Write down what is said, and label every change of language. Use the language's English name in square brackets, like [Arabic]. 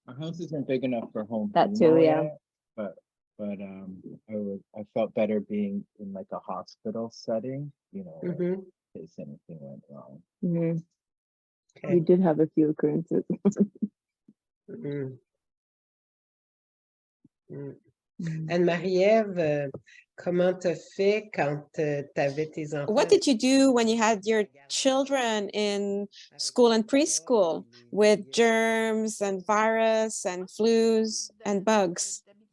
[English] our house isn't big enough for home that too, hemo yeah. yet, but I felt better being in like a hospital setting, you know, in case anything went wrong. Mhm. Okay. You did have a few occurrences. [French] And Marie-Ève, comment t'as fait quand t'avais tes enfants? [English] What did you do when you had your children in school and preschool with germs and virus and flus and bugs?